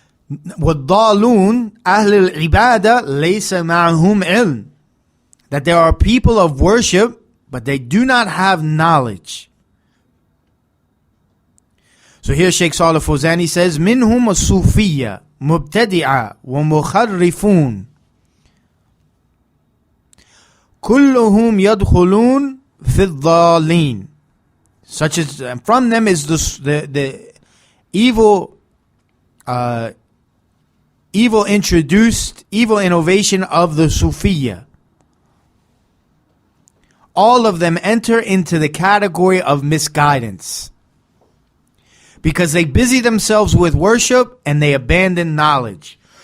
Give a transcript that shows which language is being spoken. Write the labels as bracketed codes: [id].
[ar] وَالضَّالُونَ أَهْلِ الْعِبَادَةِ لَيْسَ مَعَهُمْ عِلْمٍ. [en] That there are people of worship, but they do not have knowledge. So here Shaykh Saalih Al-Fawzan says, [ar] مِنْهُمْ الصُّوفِيَّةِ مُبْتَدِعَةِ وَمُخَرِّفُونَ كُلُّهُمْ يَدْخُلُونَ فِي الضَّالِينَ. [en] Such as, from them is the evil innovation of the Sufiya. All of them enter into the category of misguidance, because they busy themselves with worship and they abandon knowledge.